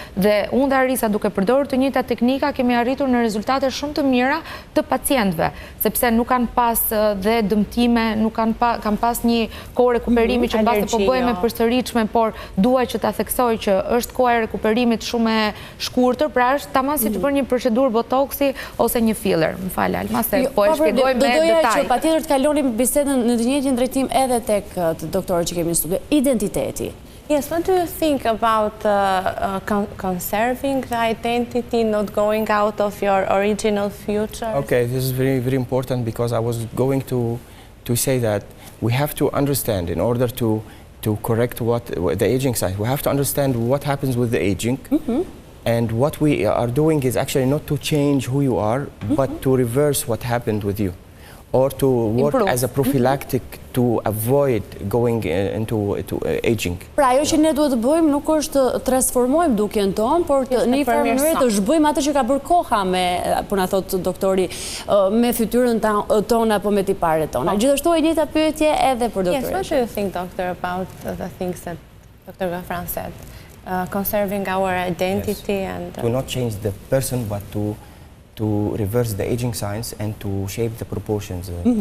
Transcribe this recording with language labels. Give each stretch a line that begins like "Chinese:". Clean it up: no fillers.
Albanian: Dhe unë dhe Arisa duke përdorur të njëjta teknika kemi arritur në rezultate shumë të mira të pacientëve, sepse nuk kanë pas dhe dëmtime, nuk kanë pas një kohë rekuperimi që mbas po bëjmë përsëritshme, por dua që ta theksoj që është koha e rekuperimit shumë e shkurtër, pra është tamam si të bërë një procedurë botoksi ose një filler. M'fal Alma, se po e shpjegoj me detaj. Doja që patjetër të kalonim bisedën në të njëjtin drejtim edhe tek të doktorët që kemi në studio. Identiteti.
English: Yes, what do you think about conserving the identity, not going out of your original future? Okay, this is very, very important because I was going to say that we have to understand in order to correct what the aging signs, we have to understand what happens with the aging. And what we are doing is actually not to change who you are, but to reverse what happened with you. Or to work as a prophylactic to avoid going into aging.
Albanian: Pra, ajo që ne duhet të bëjmë nuk është të transformojmë dukjen tonë, por në një farë mënyrë të zhbëjmë atë që ka bërë koha me, po na thot doktori, me fytyrën tonë apo me tiparet tona. Gjithashtu e njëjta pyetje edhe për doktorin.
English: Yes, what do you think, doctor, about the things that Dr. Gafran said? Conserving our identity and... To not change the person, but to reverse the aging signs and to shape the proportions.